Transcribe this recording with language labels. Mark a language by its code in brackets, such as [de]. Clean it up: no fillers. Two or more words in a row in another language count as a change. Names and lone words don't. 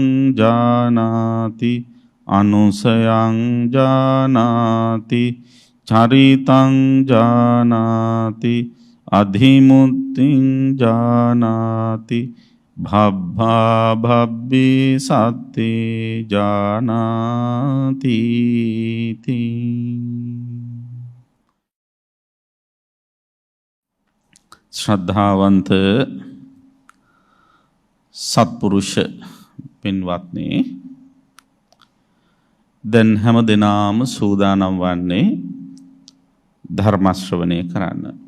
[pi] ජානාති අනුසයං ජානාති චරිතං ජානාති අධිමුත්තිං ජානාති භබ්බා භබ්බේ සත්තේ ජානාති ශ්‍රද්ධාවන්ත [si] සත්පුරුෂ පින්වත්නි, දැන් හැම දිනම සූදානම් වන්නේ ධර්ම ශ්‍රවණය කරන්න.